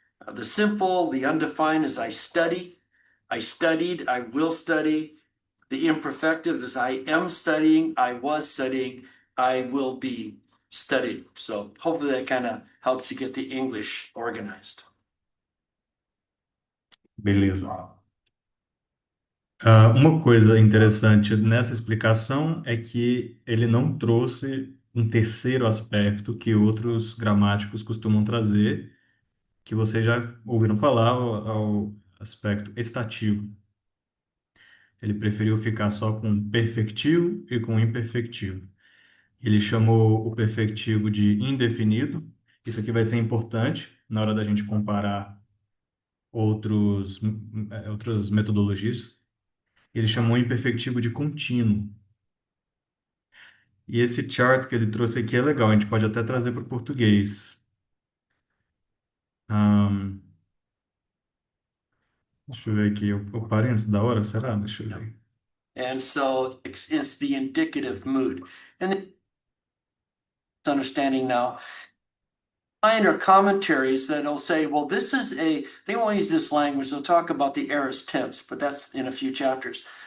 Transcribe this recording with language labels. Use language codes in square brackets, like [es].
[en] The simple, the undefined is I study, I studied, I will study. The imperfective is I am studying, I was studying, I will be studying. So hopefully that kind of helps you get the English organized. [pt] Beleza. Uma coisa interessante nessa explicação é que ele não trouxe um terceiro aspecto que outros gramáticos costumam trazer, que vocês já ouviram falar, ao aspecto estativo. Ele preferiu ficar só com perfectivo e com imperfectivo. Ele chamou o perfectivo de indefinido. Isso aqui vai ser importante na hora da gente comparar outras metodologias. Ele chamou o imperfectivo de contínuo. E esse chart que ele trouxe aqui é legal, a gente pode até trazer para o português. Deixa eu ver aqui, eu parei antes da hora, será? Deixa eu ver. [en] And so is the indicative mood. And the understanding now, minor commentaries that'll say, well, this is they won't use this language, they'll talk about the aorist tense, but that's in a few chapters.